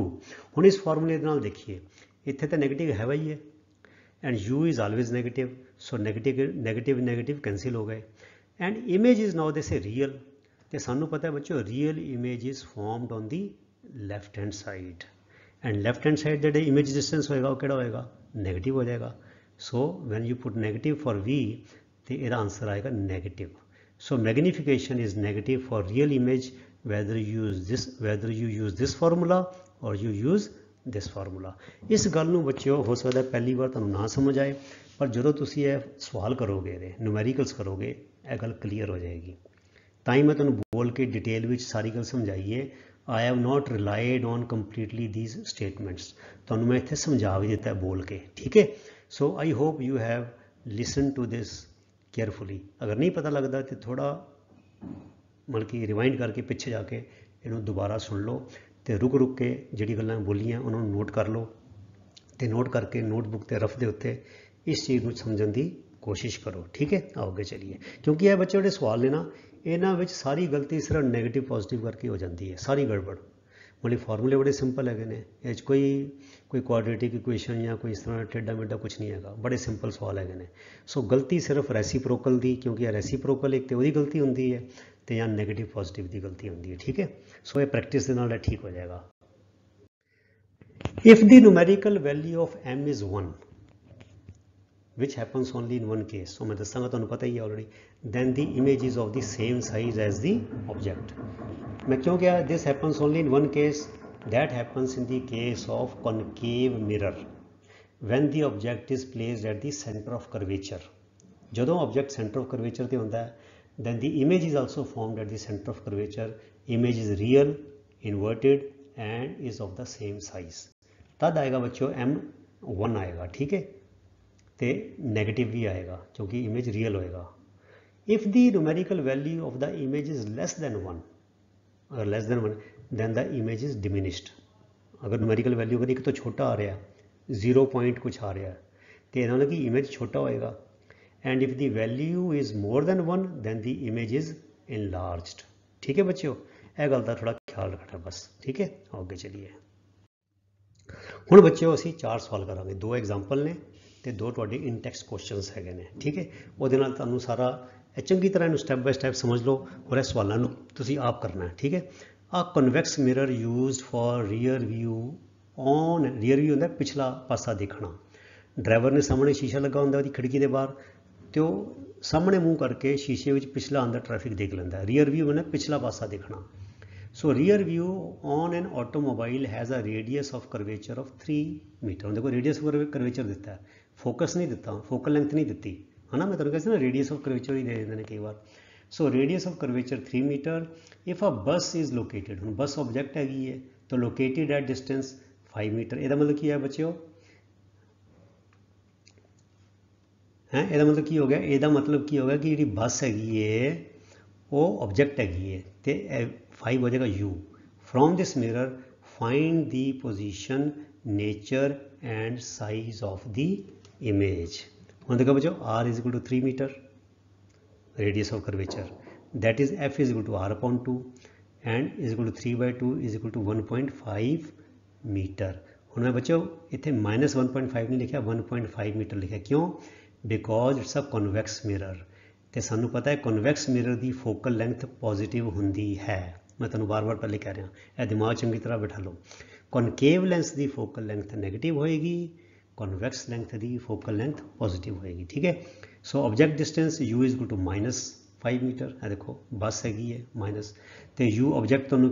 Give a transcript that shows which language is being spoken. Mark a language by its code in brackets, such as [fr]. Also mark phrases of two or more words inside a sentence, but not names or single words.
[pa] ਹੁਣ ਇਸ ਫ਼ਾਰਮੂਲੇ ਨਾਲ ਦੇਖੀਏ ਇੱਥੇ ਤੋ ਨੈਗੇਟਿਵ ਹੈ ਹੀ ਹੈ [en] and u is always negative, so negative negative negative [pa] नैगेटिव ਕੈਂਸਿਲ ਹੋ ਗਏ [en] and image is now they say real. [pa] ਤੋ ਸਾਨੂ ਪਤਾ ਹੈ ਬੱਚੋਂ [en] real image is formed on the left hand side, and left hand side, [pa] एंड लैफ्ट हैंड साइड ਜਿਹੜੇ ਇਮੇਜ ਡਿਸਟੈਂਸ ਹੋਏਗਾ ਉਹ ਕਿਹੜਾ ਹੋਏਗਾ ਨੈਗੇਟਿਵ ਹੋ ਜਾਏਗਾ [en] so when you put negative for v [pa] ਤੇ ਇਹਦਾ ਆਂਸਰ ਆਏਗਾ ਨੈਗੇਟਿਵ [en] so magnification is negative for real image whether you use this formula [pa] or you use this formula ਇਸ ਗੱਲ ਨੂੰ ਬੱਚਿਓ ਹੋ ਸਕਦਾ ਪਹਿਲੀ ਵਾਰ ਤੁਹਾਨੂੰ ਨਾ ਸਮਝ ਆਏ ਪਰ ਜਦੋਂ ਤੁਸੀਂ ਇਹ ਸਵਾਲ ਕਰੋਗੇ ਇਹਦੇ ਨਿਊਮੈਰੀਕਲਸ ਕਰੋਗੇ ਇਹ ਗੱਲ ਕਲੀਅਰ ਹੋ ਜਾਏਗੀ ਤਾਂ ਹੀ ਮੈਂ ਤੁਹਾਨੂੰ ਬੋਲ ਕੇ ਡਿਟੇਲ ਵਿੱਚ ਸਾਰੀ ਗੱਲ ਸਮਝਾਈਏ [en] I have not relied on completely these statements [pa] ਤੁਹਾਨੂੰ ਮੈਂ ਇੱਥੇ ਸਮਝਾ ਵੀ ਦਿੱਤਾ ਬੋਲ ਕੇ ਠੀਕ ਹੈ [en] so I hope you have listened to this carefully [pa] ਅਗਰ ਨਹੀਂ ਪਤਾ ਲੱਗਦਾ ਤੇ ਥੋੜਾ ਮਤਲਬ ਕਿ ਰਿਵਾਈਂਡ ਕਰਕੇ ਪਿੱਛੇ ਜਾ ਕੇ ਇਹਨੂੰ ਦੁਬਾਰਾ ਸੁਣ ਲਓ ਤੇ ਰੁਕ ਕੇ ਜਿਹੜੀ ਗੱਲਾਂ ਬੋਲੀਆਂ ਉਹਨਾਂ ਨੂੰ ਨੋਟ ਕਰ ਲਓ ਤੇ ਨੋਟ ਕਰਕੇ ਨੋਟਬੁੱਕ ਤੇ ਰਫ ਦੇ ਉੱਤੇ ਇਸ ਚੀਜ਼ ਨੂੰ ਸਮਝਣ ਦੀ ਕੋਸ਼ਿਸ਼ ਕਰੋ ਠੀਕ ਹੈ ਆਓ ਅੱਗੇ ਚੱਲੀਏ ਕਿਉਂਕਿ ਇਹ ਬੱਚੇ ਜਿਹੜੇ ਸਵਾਲ ਨੇ ਨਾ ਇਹਨਾਂ ਵਿੱਚ ਸਾਰੀ ਗਲਤੀ ਸਿਰਫ ਨੈਗੇਟਿਵ ਪੋਜ਼ਿਟਿਵ ਕਰਕੇ ਹੋ ਜਾਂਦੀ ਹੈ ਸਾਰੀ ਗੜਬੜ ਮਤਲਬ ਫਾਰਮੂਲੇ ਬੜੇ ਸਿੰਪਲ ਹੈਗੇ ਨੇ ਇਹ 'ਚ ਕੋਈ ਕੁਆਡਰੇਟਿਕ ਇਕੁਏਸ਼ਨ ਜਾਂ ਕੋਈ ਇਸ ਤਰ੍ਹਾਂ ਟੇਢਾ ਮੇਢਾ ਕੁਝ ਨਹੀਂ ਹੈਗਾ ਬੜੇ ਸਿੰਪਲ ਸਵਾਲ ਹੈਗੇ ਨੇ ਸੋ ਗਲਤੀ ਸਿਰਫ ਰੈਸੀਪ੍ਰੋਕਲ ਦੀ ਕਿਉਂਕਿ ਇਹ ਰੈਸੀਪ੍ਰੋਕਲ ਇੱਕ ਤੇ ਉਹਦੀ ਗਲਤੀ ਹੁੰਦੀ ਹੈ ਤੇ ਜਾਂ ਨੈਗੇਟਿਵ ਪੋਜ਼ਿਟਿਵ ਦੀ ਗਲਤੀ ਹੁੰਦੀ ਹੈ ਠੀਕ ਹੈ ਸੋ ਇਹ ਪ੍ਰੈਕਟਿਸ ਦੇ ਨਾਲ ਠੀਕ ਹੋ ਜਾਏਗਾ [en] if the numerical value of m is 1 which happens only in one case so [pa] ਮੈਂ ਦੱਸਾਂਗਾ ਤੁਹਾਨੂ ਪਤਾ ਹੀ ਹੈ [en] already then the image is of the same size as the object [pa] ਮੈਂ ਕਿਉਂ ਕਹਾ [en] this happens only in one case that happens in the case of concave mirror when the object is placed at the center of curvature [pa] ਜਦੋਂ object center of curvature ਤੇ ਹੁੰਦਾ ਹੈ [en] then the image is also formed at the center of curvature image is real inverted and is of the same size [pa] ਤਦ ਆਏਗਾ ਬੱਚੋਂ m1 ਆਏਗਾ ਠੀਕ ਹੈ ਤੇ ਨੈਗੇਟਿਵ ਵੀ ਆਏਗਾ ਕਿਉਂਕਿ ਇਮੇਜ ਰੀਅਲ ਹੋਏਗਾ [en] if the numerical value of the image is less than 1 [pa] ਅਗਰ [en] less than 1 then the image is diminished [pa] ਅਗਰ [en] numerical value [pa] ਅਗਰ ਇੱਕ ਤੋਂ ਛੋਟਾ ਆ ਰਿਹਾ [en] 0 point [pa] ਕੁਛ ਆ ਰਿਹਾ ਤੇ ਇਹਦਾ ਮਤਲਬ ਕਿ ਇਮੇਜ ਛੋਟਾ ਹੋਏਗਾ [en] and if the value is more than 1 then the image is enlarged [pa] ਠੀਕ ਹੈ ਬੱਚਿਓ ਇਹ ਗੱਲ ਦਾ ਥੋੜਾ ਖਿਆਲ ਰੱਖਣਾ ਬਸ ਠੀਕ ਹੈ ਅੱਗੇ ਚੱਲੀਏ ਹੁਣ ਬੱਚਿਓ ਅਸੀਂ 4 ਸਵਾਲ ਕਰਾਂਗੇ 2 ਐਗਜ਼ਾਮਪਲ ਨੇ ਤੇ 2 ਤੁਹਾਡੇ ਇਨ ਟੈਕਸਟ ਕੁਐਸਚਨਸ ਹੈਗੇ ਨੇ ਠੀਕ ਹੈ ਉਹਦੇ ਨਾਲ ਤੁਹਾਨੂੰ ਸਾਰਾ ਚੰਗੀ ਤਰ੍ਹਾਂ ਇਹਨੂੰ [en] step by step [pa] ਸਮਝ ਲਓ ਔਰ ਇਹ ਸਵਾਲਾਂ ਨੂੰ ਤੁਸੀਂ ਆਪ ਕਰਨਾ ਹੈ ਠੀਕ ਹੈ ਆ [en] convex mirror used for rear [pa] ਵਿਊ ਹੁੰਦਾ ਪਿਛਲਾ ਪਾਸਾ ਦੇਖਣਾ ਡਰਾਈਵਰ ਨੇ ਸਾਹਮਣੇ ਸ਼ੀਸ਼ਾ ਲੱਗਾ ਹੁੰਦਾ ਉਹਦੀ ਖਿੜਕੀ ਦੇ ਬਾਹਰ ਤੇ ਉਹ ਸਾਹਮਣੇ ਮੂੰਹ ਕਰਕੇ ਸ਼ੀਸ਼ੇ ਵਿੱਚ ਪਿਛਲਾ ਆਉਂਦਾ ਟ੍ਰੈਫਿਕ ਦੇਖ ਲੈਂਦਾ [en] rear view [pa] ਹੁੰਦਾ ਪਿਛਲਾ ਪਾਸਾ ਦੇਖਣਾ [en] So rear view on an automobile has a radius of curvature of 3 meter [pa] देखो [en] radius of curvature [pa] ਦਿੱਤਾ ਹੈ focus नहीं ਦਿੱਤਾ [en] focal length [pa] नहीं ਦਿੱਤੀ ਹੈ ਨਾ ਮੈਂ ਤੁਹਾਨੂੰ ਕਹਿੰਦਾ ਨਾ [en] radius of curvature [pa] ਹੀ ਦੇ ਦਿੰਦੇ ਨੇ ਕਈ ਵਾਰ [en] so radius of curvature 3 meter if a bus is located [pa] ਹੁਣ bus object ਹੈਗੀ ਹੈ ਤਾਂ [en] located at distance 5 meter [pa] ਇਹਦਾ ਮਤਲਬ ਕੀ ਹੈ ਬੱਚਿਓ ਇਹਦਾ ਮਤਲਬ ਕੀ ਹੋ ਗਿਆ ਇਹਦਾ ਮਤਲਬ ਕੀ ਹੋ ਗਿਆ ਕਿ ਜਿਹੜੀ ਬੱਸ ਹੈਗੀ ਹੈ ਉਹ ਆਬਜੈਕਟ ਹੈਗੀ ਹੈ ਤੇ [en] 5 ਹੋ ਜਾਏਗਾ u from this mirror find the position nature and size of the image [pa] ਹੁਣ ਦੇਖੋ ਬੱਚੋ [en] r is equal to 3 meter radius of curvature that is f is equal to r upon 2 and is equal to 3 by 2 is equal to 1.5 meter [pa] ਹੁਣ ਮੈਂ ਬੱਚੋ ਇੱਥੇ -1.5 ਨਹੀਂ ਲਿਖਿਆ 1.5 ਮੀਟਰ ਲਿਖਿਆ ਕਿਉਂ [en] because it's a convex mirror [pa] ਤੇ ਸਾਨੂੰ ਪਤਾ ਹੈ [en] convex mirror [pa] ਦੀ [en] focal length positive [pa] ਹੁੰਦੀ ਹੈ ਮੈਂ ਤੁਹਾਨੂੰ ਵਾਰ-ਵਾਰ ਪਹਿਲੇ ਕਹਿ ਰਿਹਾ ਇਹ ਦਿਮਾਗ ਚੰਗੀ ਤਰ੍ਹਾਂ ਬਿਠਾ ਲਓ [en] concave lens [pa] ਦੀ [en] focal length negative [pa] ਹੋਏਗੀ [en] convex length [pa] ਦੀ [en] focal length positive [pa] ਹੋਏਗੀ ਠੀਕ ਹੈ ਸੋ [en] object distance u is equal to -5 meter [pa] ਇਹ ਦੇਖੋ ਬੱਸ ਹੈਗੀ ਹੈ ਮਾਈਨਸ ਤੇ u ਆਬਜੈਕਟ ਤੁਹਾਨੂੰ